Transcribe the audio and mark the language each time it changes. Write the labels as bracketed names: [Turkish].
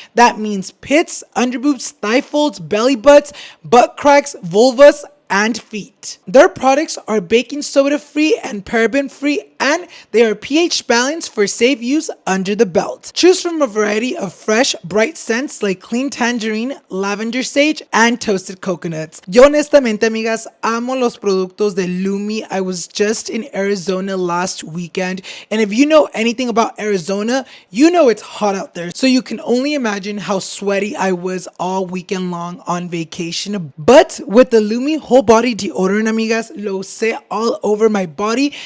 [English] That means pits, underboobs, thigh folds, belly butts, butt cracks, vulvas, and feet. Their products are baking soda free and paraben free, and they are pH balanced for safe use under the belt. Choose from a variety of fresh, bright scents like clean tangerine, lavender sage, and toasted coconuts. [Spanish] Yo honestamente, amigas, amo los productos de Lumi. [English] I was just in Arizona last weekend, and if you know anything about Arizona, you know it's hot out there. So you can only imagine how sweaty I was all weekend long on vacation. But with the Lumi whole body deodorant, [Spanish] amigas, lo usé [English] all over my body.